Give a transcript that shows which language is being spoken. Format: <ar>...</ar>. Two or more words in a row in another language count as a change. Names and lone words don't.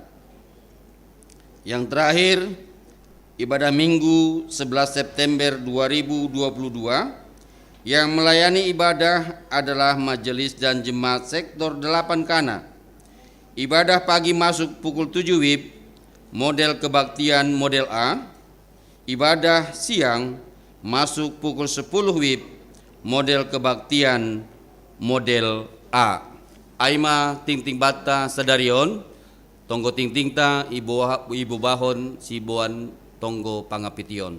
<id>Yang terakhir, ibadah Minggu 11 September 2022 yang melayani ibadah adalah majelis dan jemaat sektor 8 Kana. Ibadah pagi masuk pukul 7 WIB, model kebaktian model A. Ibadah siang masuk pukul 10 WIB, model kebaktian model A.</id> <bts>Aima ting ting bata sadarion, tonggo ting ting ta ibu bahon sibuan tonggo pangapition.</bts>